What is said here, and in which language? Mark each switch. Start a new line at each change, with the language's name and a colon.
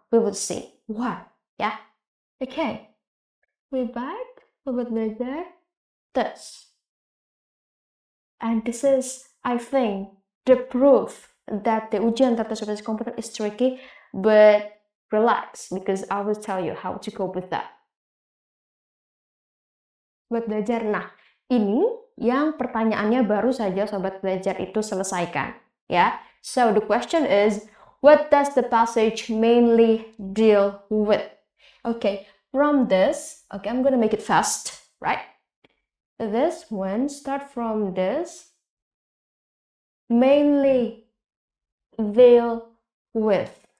English: We will see. Why? Yeah, okay. We're back. Sobat Belajar. This. And this is, I think, the proof that the ujian tata surface komputer is tricky, but relax, because I will tell you how to cope with that.
Indonesian: Sobat Belajar, nah ini yang pertanyaannya baru saja Sobat Belajar itu selesaikan.
English: Ya, so the question is, what does the passage mainly deal with? Okay, from this, okay, I'm gonna make it fast, right? This one, start from this, mainly deal with.